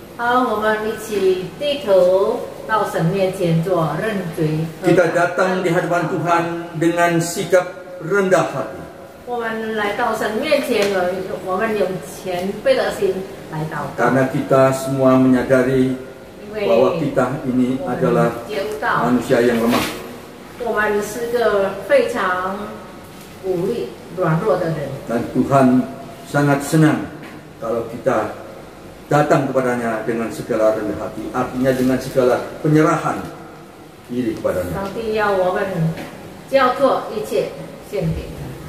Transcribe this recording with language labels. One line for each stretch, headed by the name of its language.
Chinese: 好，我们一起低头到神面前做认罪。
Indonesian: Kita datang di hadapan Tuhan dengan sikap rendah hati.
Chinese: 我们来到神面前，我们用谦卑的心来祷告。
Indonesian: Karena kita semua menyadari
Chinese: 因为
Indonesian: bahwa kita ini
Chinese: 我们
Indonesian: adalah
Chinese: 觉到
Indonesian: manusia yang lemah.
Chinese: 我们是个非常无力、软弱的人。
Indonesian: Dan Tuhan sangat senang kalau kita datang kepadanya dengan segala rendah hati, artinya dengan segala penyerahan diri kepadanya.
Chinese: 上帝要我们交托一切献给他。